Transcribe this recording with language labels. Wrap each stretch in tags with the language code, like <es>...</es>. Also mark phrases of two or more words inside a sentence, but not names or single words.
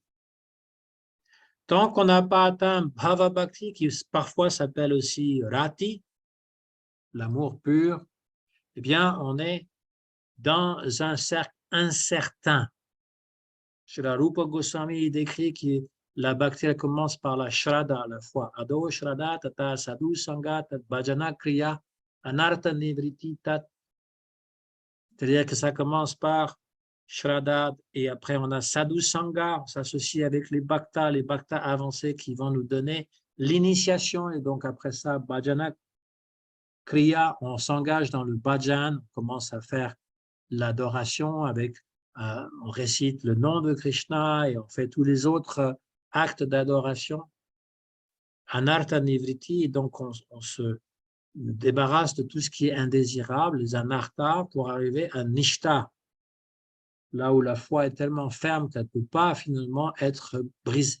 <fr>Tant qu'on n'a pas atteint</fr> <sa>भाव भक्ति,</sa> <fr>qui parfois s'appelle aussi Rati, l'amour pur, eh bien, on est dans un cercle incertain. Srila Rupa Goswami décrit que la bhakti elle commence par la shraddha, la foi.</fr> <sa>आदौ श्रद्धा ततः साधु सङ्ग ततः भजन क्रिया अनर्थ निवृत्ति ततः.</sa> <fr>C'est-à-dire que ça commence par shraddha et après on a</fr> <sa>साधु सङ्ग,</sa> <fr>on s'associe avec les bhaktas avancés qui vont nous donner l'initiation et donc après ça</fr> <sa>भजन क्रिया,</sa> <fr>on s'engage dans le bhajan, on commence à faire l'adoration avec on récite le nom de Krishna et on fait tous les autres actes d'adoration.</fr> <sa>अनर्थ निवृत्ति,</sa> <fr>donc on se débarrasse de tout ce qui est indésirable, les anarthas, pour arriver à Nishta, là où la foi est tellement ferme qu'elle ne peut pas finalement être brisée.</fr>